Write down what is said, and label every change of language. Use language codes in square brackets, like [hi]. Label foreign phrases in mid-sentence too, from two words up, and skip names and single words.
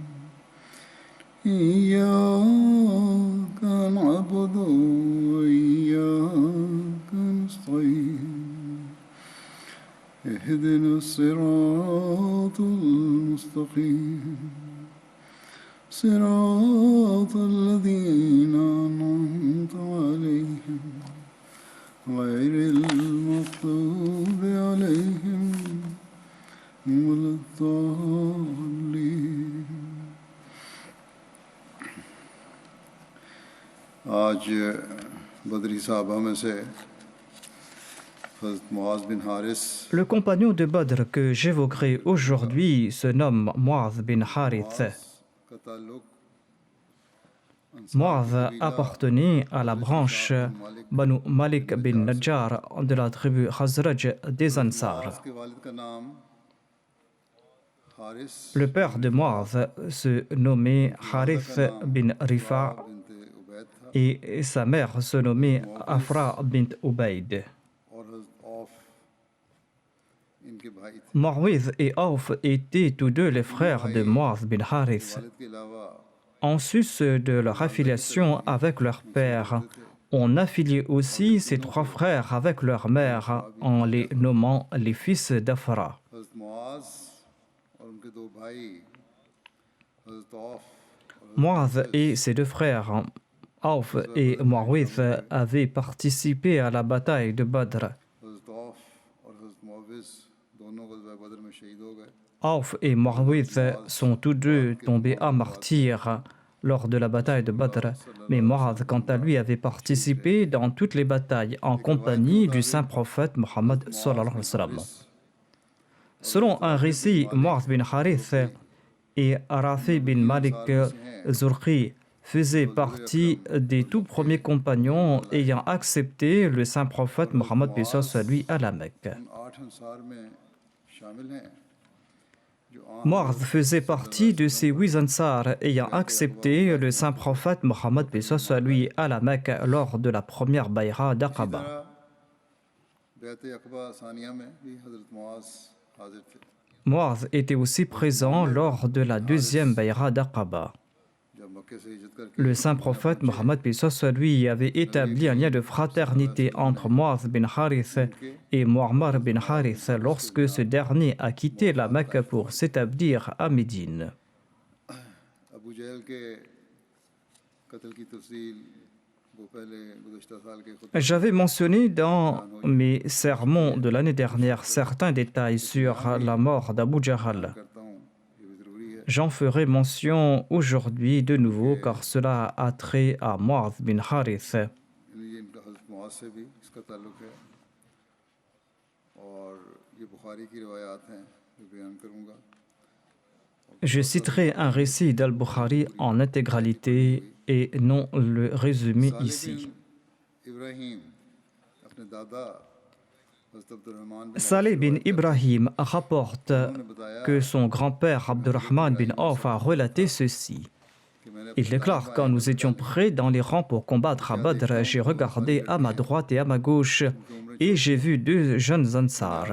[ar] إياك نعبد وإياك نستعين اهدنا الصراط المستقيم صراط الذين أنعمت عليهم غير المغضوب عليهم ولا الضالين. [ur] آج بدری صحابہ میں سے حضرت معاذ بن حارث [fr] Le compagnon de Badr que j'évoquerai aujourd'hui se nomme Mu'adh bin Harith. [ur] کا تعلق [fr] Mu'adh appartenait à la branche Banu Malik bin Najjar de la tribu Khazraj des Ansar. [ur] کے والد کا نام حارث [fr] Le père de Mu'adh se nommait Harith bin Rifa [ur] بنت عبید تھا [fr] et sa mère se nommait Afra bint Ubayd. [ur] اور حضرت عوف ان کے بھائی تھے. [fr] Mu'adh et Auf étaient tous deux les frères de Mu'adh bin Harith. [ur] والد کے علاوہ [fr] En sus de leur affiliation avec leur père, on affiliait aussi ces trois frères avec leur mère en les nommant les fils d'Afra. [ur] حضرت معاذ اور ان کے دو بھائی حضرت عوف [fr] Mu'adh et ses deux frères, Auf et Mu'awith, avaient participé à la bataille de Badr. [ur] حضرت عوف اور حضرت معوذ دونوں غزوہ بدر میں شہید ہو گئے. [fr] Auf et Mu'awith sont tous deux tombés à martyr lors de la bataille de Badr, mais Mu'adh, quant à lui, avait participé dans toutes les batailles en compagnie du saint prophète Mohammed [ar] صلى الله عليه وسلم. [fr] Selon un récit, Mu'adh bin Harith et Rafi bin Malik Zurqi faisaient partie des tout premiers compagnons ayant accepté le saint prophète Mohammed soit lui à la Mecque. [ur] ان 8 انصار میں شامل ہیں جو [fr] Mu'adh faisait partie de ces 8 Ansar ayant accepté le saint prophète Mohammed soit lui à la Mecque lors de la première bayra d'Aqaba. [ur] بیعت عقبہ ثانیہ میں بھی حضرت معاذ حاضر تھے. [fr] Mu'adh était aussi présent lors de la deuxième bayra d'Aqaba. [ur] جب مکے سے ہجرت کر کے [fr] Le saint prophète Mohammed soit lui avait établi un lien de fraternité entre Mu'adh bin Harith et Mu'ammar bin Harith lorsque ce dernier a quitté la Mecque pour s'établir à Médine. [ur] ابو جہل کے قتل کی تفصیل وہ پہلے گزشتہ سال کے خطبے [fr] J'avais mentionné dans mes sermons de l'année dernière certains détails sur la mort d'Abu Jahal. [ur] کرتا ہوں۔ یہ بھی ضروری ہے. [fr] J'en ferai mention aujourd'hui de nouveau car cela a trait à Mu'adh bin Harith. [ur] یہ ان کا حضرت معاذ سے بھی اس کا تعلق ہے اور یہ بخاری کی روایات ہیں جو بیان کروں گا. [fr] Je citerai un récit d'Al-Bukhari en intégralité et non le résumé ici. [ur] ابراہیم اپنے دادا حضرت عبدالرحمن بن [fr] Saleh bin Ibrahim rapporte que son grand-père Abdurrahman bin Auf a relaté ceci. Il déclare: quand nous étions prêts dans les rangs pour combattre à Badr, j'ai regardé à ma droite et à ma gauche et j'ai vu deux jeunes Ansar.